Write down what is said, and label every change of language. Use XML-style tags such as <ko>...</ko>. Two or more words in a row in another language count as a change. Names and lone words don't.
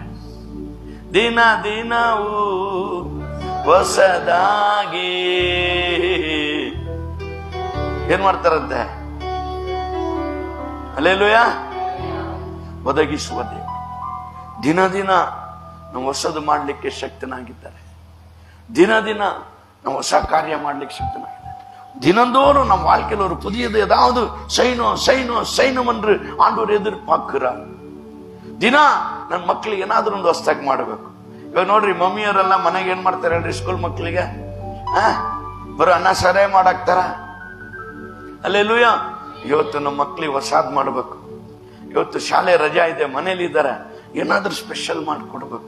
<kn>ದಿನ ದಿನವೂ ಹೊಸದಾಗಿ ಏನ್ ಮಾಡ್ತಾರಂತೆ? ಹಲ್ಲೆಲೂಯ. ಒದಗಿಸುವ ದೇವರು ದಿನ ದಿನ ನಾವು ಹೊಸದು ಮಾಡಲಿಕ್ಕೆ ಶಕ್ತನಾಗಿದ್ದಾರೆ. ದಿನ ದಿನ ನಾವು ಹೊಸ ಕಾರ್ಯ ಮಾಡ್ಲಿಕ್ಕೆ ಶಕ್ತನಾಗಿದ್ದಾರೆ.</kn> <ta>தினந்தோறும் நம் வாழ்க்கையில் ஒரு புதியது ஏதாவது செய்யணும் என்று ஆண்டவர் எதிர்பார்க்கிறார்.</ta> <kn>ದಿನ ನನ್ನ ಮಕ್ಕಳಿಗೆ ಏನಾದ್ರೂ ಒಂದು ಹೊಸದಾಗಿ ಮಾಡಬೇಕು. ಇವಾಗ ನೋಡ್ರಿ, ಮಮ್ಮಿಯವರೆಲ್ಲ ಮನೆಗೆ ಏನ್ ಮಾಡ್ತಾರೆ ಹೇಳ್ರಿ? ಸ್ಕೂಲ್ ಮಕ್ಕಳಿಗೆ ಬರೋ ಅನ್ನ ಸರೇ ಮಾಡಾಕ್ತಾರ. ಹಲ್ಲೆಲೂಯ. ಇವತ್ತು ನಮ್ಮ ಮಕ್ಕಳಿಗೆ ಹೊಸಾದ್ ಮಾಡ್ಬೇಕು. ಇವತ್ತು ಶಾಲೆ ರಜಾ ಇದೆ, ಮನೇಲಿ ಇದ್ದಾರೆ, ಏನಾದ್ರೂ ಸ್ಪೆಷಲ್ ಮಾಡ್ಕೊಡ್ಬೇಕು.</kn>